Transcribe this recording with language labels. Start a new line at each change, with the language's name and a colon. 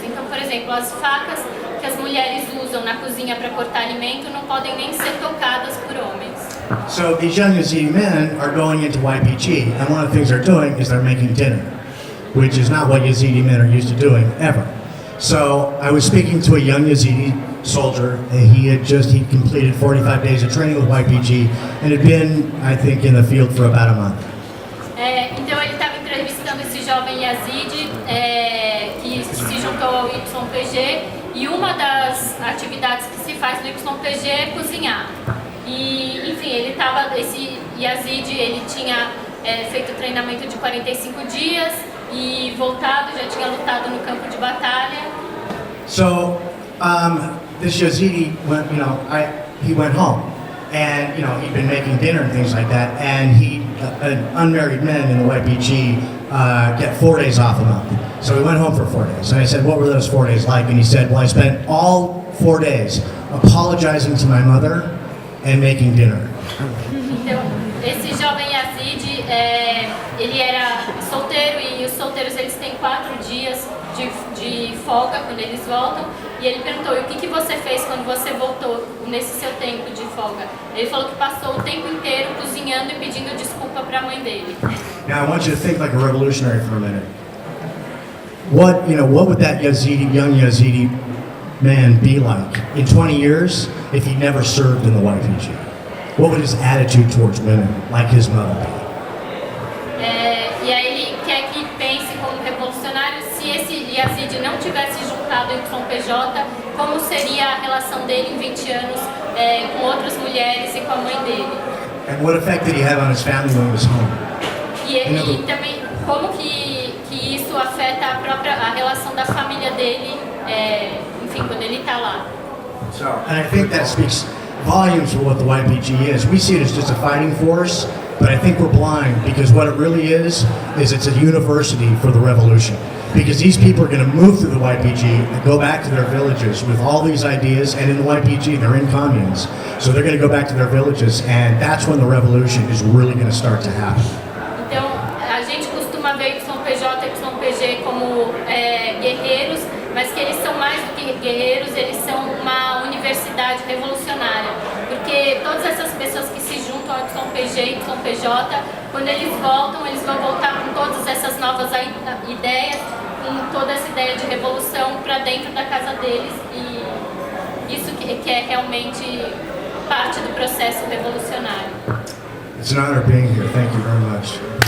Portuguese: Então, por exemplo, as facas que as mulheres usam na cozinha para cortar alimento não podem nem ser tocadas por homens.
English: So these young Yazidi men are going into YPG, and one of the things they're doing is they're making dinner, which is not what Yazidi men are used to doing ever. So I was speaking to a young Yazidi soldier. He completed 45 days of training with YPG and had been, I think, in the field for about a month.
Portuguese: Então ele estava entrevistando esse jovem Yazidi que se juntou ao YPG, e uma das atividades que se faz no YPG é cozinhar. E, enfim, esse Yazidi, ele tinha feito treinamento de 45 dias e voltado, já tinha lutado no campo de batalha.
English: So, this Yazidi went, he went home. And, he'd been making dinner and things like that. And unmarried men in the YPG get 4 days off a month. So he went home for 4 days. And I said, what were those 4 days like? And he said, well, I spent all 4 days apologizing to my mother and making dinner.
Portuguese: Então, esse jovem Yazidi, ele era solteiro, e os solteiros eles têm 4 dias de folga quando eles voltam. E ele perguntou, e o que você fez quando você voltou nesse seu tempo de folga? Ele falou que passou o tempo inteiro cozinhando e pedindo desculpa para a mãe dele.
English: Now I want you to think like a revolutionary for a minute. What would that young Yazidi man be like in 20 years if he never served in the YPG? What would his attitude towards women, like his mother, be?
Portuguese: E aí ele quer que pense como revolucionário, se esse Yazidi não tivesse juntado em YPJ, como seria a relação dele em 20 anos com outras mulheres e com a mãe dele.
English: And what effect did he have on his family when he was home?
Portuguese: E também como que isso afeta a relação da família dele, enfim, quando ele está lá.
English: And I think that speaks volumes for what the YPG is. We see it as just a fighting force, but I think we're blind because what it really is it's a university for the revolution. Because these people are going to move through the YPG and go back to their villages with all these ideas, and in the YPG they're in communes. So they're going to go back to their villages, and that's when the revolution is really going to start to happen.
Portuguese: Então, a gente costuma ver YPJ e YPG como guerreiros, mas que eles são mais do que guerreiros, eles são uma universidade revolucionária. Porque todas essas pessoas que se juntam ao YPG e YPJ, quando eles vão voltar com todas essas novas ideias, com toda essa ideia de revolução para dentro da casa deles, e isso que é realmente parte do processo revolucionário.
English: It's an honor being here. Thank you very much.